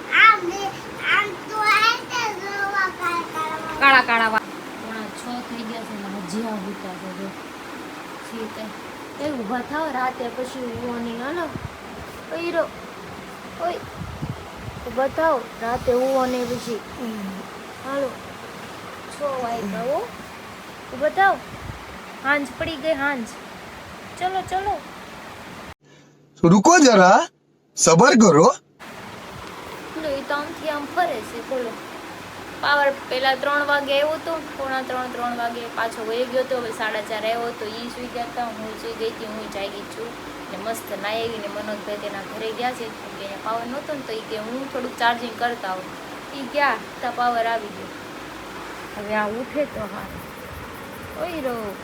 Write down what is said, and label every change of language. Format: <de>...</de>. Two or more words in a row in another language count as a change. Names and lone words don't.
<gu>કાળા કાળા વા 6 થઈ ગયા છે ને હજી આ ઉતા છે જો સીતે એ ઊભા થાવ રાતે પછી ઊવાની હાલો ઓઈરો ઓય ઊભા થાવ રાતે ઊવાને પછી હાલો 6 વાગ્યા હો ઊભા થાવ હાંજ પડી ગઈ હાંજ ચલો ચલો</gu> <hi>रुको जरा सबर करो</hi> <gu>લો એ તો આમથી આમ ફરે છે બોલો પાવર પેલા 3 વાગે આવ્યો તો 2:45 વાગે પાછો વહી ગયો તો હવે 4:30 આવ્યો તો ઈ સુઈ ગયા હતા હું સુઈ ગઈ હતી હું જાગી છું ને મસ્ત નાઈ આવીને મનોજભાઈ તેના ઘરે ગયા છે કેમ કે અહીંયા પાવર નહોતો ને તો ઈ કે હું થોડુંક ચાર્જિંગ કરતા આવું ઈ ગયા તો પાવર આવી ગયો હવે આ ઉઠે તો હા ઓય રો</gu>